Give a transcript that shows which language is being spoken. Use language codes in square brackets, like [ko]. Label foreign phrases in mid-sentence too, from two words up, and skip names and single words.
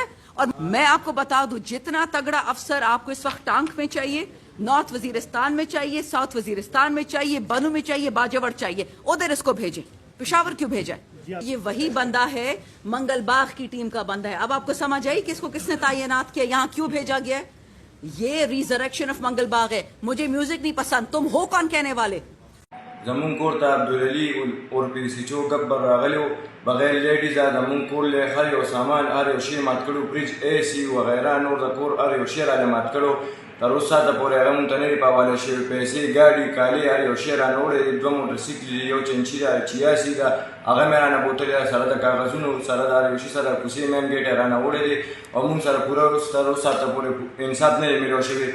[ur] اور میں آپ کو بتا دوں، جتنا تگڑا افسر آپ کو اس وقت ٹانک میں چاہیے، نارتھ وزیرستان میں چاہیے، ساؤتھ وزیرستان میں چاہیے، بنوں میں چاہیے، باجوڑ چاہیے، ادھر اس کو بھیجیں. پشاور کیوں بھیجا ہے? یہ وہی بندہ ہے، منگل باغ کی ٹیم کا بندہ ہے. اب آپ کو سمجھ آئی کہ اس کو کس نے تعینات کیا، یہاں کیوں بھیجا گیا ہے? یہ [en] resurrection of [ur] منگل باغ ہے۔ مجھے میوزک نہیں پسند، تم ہو کون کہنے والے? [ps] زمون کور ته عبدالعلی اور پیسیچو گبر راغلیو بغیر لیډیز زمون کور له خل او سامان ار یو شی مات کړو، فریج اے سی وغیرہ نور د کور ار یو شی را مات کړو. تر اوسه د پورې هغه مونږ ته نه دی په حواله شوي. پیسې ګاډي کالي ار یو شی رانه وړی، 2 موټرسایکل یو چنچي ده، 86 ده، هغه مې رانه بوتلې سره د کاغذونو سره د ار یو شی سره کوڅې مین ګیټ رانه وړی دی او مونږ سره پوره تر اوسه ته پورې انصاف نه دی میلو شوی.